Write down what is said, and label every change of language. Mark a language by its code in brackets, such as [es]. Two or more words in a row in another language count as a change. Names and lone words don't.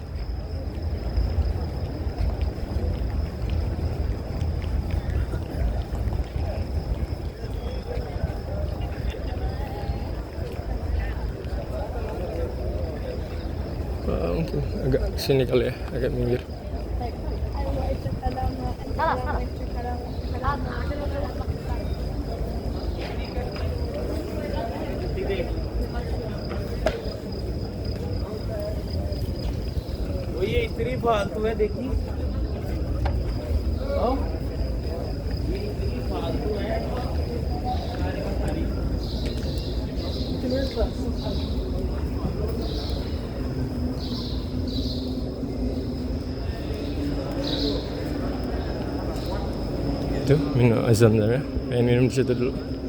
[id] Mungkin agak sini kali ya, agak minggir. [hi] ये इतनी फालतू है देखी। ये इतनी फालतू है। [id] Itu minum azam ya, pengen minum di situ dulu.